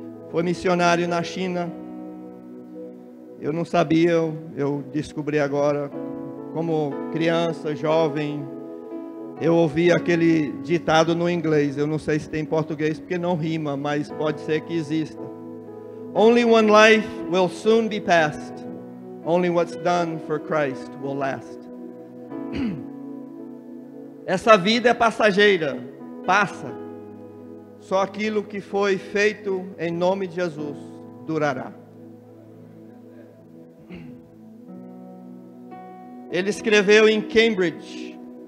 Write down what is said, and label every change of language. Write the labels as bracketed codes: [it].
[pt] Foi missionário na China. Eu não sabia, eu descobri agora, como criança, jovem, eu ouvi aquele ditado no inglês. Eu não sei se tem em português porque não rima, mas pode ser que exista. [en] Only one life will soon be passed. Only what's done for Christ will last. [pt] Essa vida é passageira, passa. Só aquilo que foi feito em nome de Jesus durará. Ele escreveu em Cambridge.